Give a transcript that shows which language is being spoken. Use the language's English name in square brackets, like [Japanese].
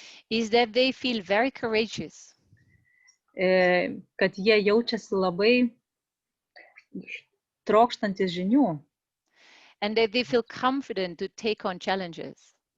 [English] is that they feel very courageous. [Lithuanian] Kad jie jaučiasi labai trokštantis žinių. [English] And that they feel confident to take on challenges.